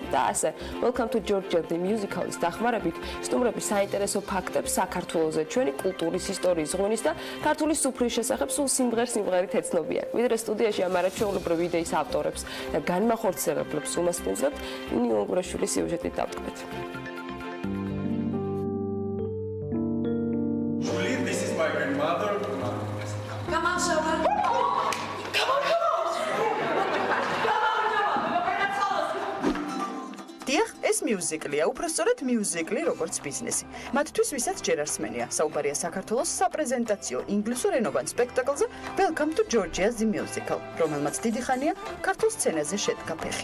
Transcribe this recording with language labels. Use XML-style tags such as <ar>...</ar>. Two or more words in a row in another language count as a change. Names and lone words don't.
<ka>და ასე, Welcome to Georgia the Musical-ის დახმარებით, სტუმრები საინტერესო ფაქტებს საქართველოზე, ჩვენი კულტურის, ისტორიის, ღვინის და ქართული სუფრის შესახებ სულ სიმღერით ეცნობიან. ვიდრე სტუდიაში ამ არაჩვეულებრივი იდეის ავტორებს და განმახორციელებლებს უმასპინძლებთ, ნინო გურაშვილის სიუჟეტით დავტყმეთ.</ka> <en>Julie, this is my grandmother. Come on, Shoma. Come on.</en> <ka>დიახ, ეს მიუზიკლია, უпроსწორად მიუზიკლი, როგორც ბიზნესი. მათთვის ვისაც ჯერ არ სმენია, საუბარია საქართველოს საპრეზენტაციო ინგლისურ ენოვან სპექტაკლზე Welcome to Georgia the Musical, რომელმაც დიდი ხანია ქართულ სცენაზე შედგა ფეხი.</ka>